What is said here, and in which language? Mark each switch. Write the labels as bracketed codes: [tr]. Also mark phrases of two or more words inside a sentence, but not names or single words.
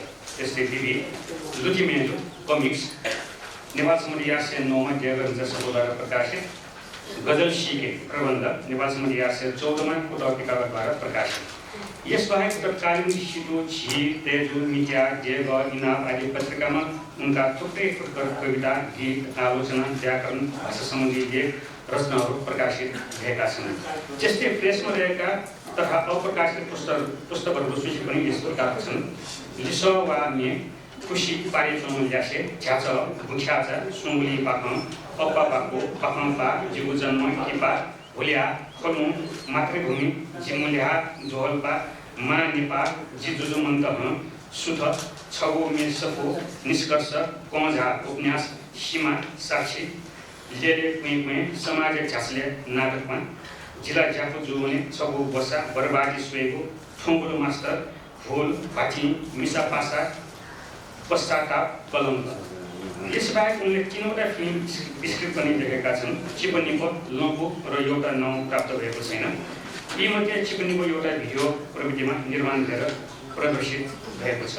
[ne] त्यस्तै विविध लुटिमेलो कमिक्स नेपाल सन् 1109 जयगर विशेषज्ञद्वारा प्रकाशित। गजल सिके प्रबन्ध नेपाल सन् 1114 पुटौतिकाद्वारा प्रकाशित। यसबाहेक तत्कालीन सिटो, झिर, तेजु, मिट्या, जेग, इनाप आदि पत्रिकामा उनका थुप्रै कविता, गीत, आलोचना, व्याकरण, भाषा सम्बन्धी लेख रचनाहरू प्रकाशित भएका छन्। त्यस्तै प्रेसमा रहेका तथा अप्रकाशित पुस्तकहरूको सूची पनि यस प्रकारका छन्। लिस वा मे, खुसी, पारे ल्यासे, झ्याच, बुख्याचा, सुङ्गुली पाखम, अप्पा पाको, पाखम्पा, जिगु जन्म, किपा, भुल्या, खल्मु, मातृभूमि, जिमुल्या, जोहल्पा, मा नेपा, जिजुजु मन्तह, सुथ, छगो मे सफो, निष्कर्ष, कमझा, उपन्यास, सीमा, साक्षी, लेले कुइँ, समाज झाँसले नाटकमा, जिल्ला ज्यापु जुवने, छगो बसा, बर्बादी सुएको, ठुङ्गुलो मास्टर, फुल, भाटी, मिसा पासा, पश्चाताप, कलङ्क। यसबाहेक उनले 3वटा फिल्म स्क्रिप्ट पनि लेखेका छन्। चिपनीको, लम्बु र एउटा नाउँ प्राप्त भएको छैन। यीमध्ये चिपनीको एउटा भिडियो प्रविधिमा निर्माण गरेर प्रदर्शित भएको छ।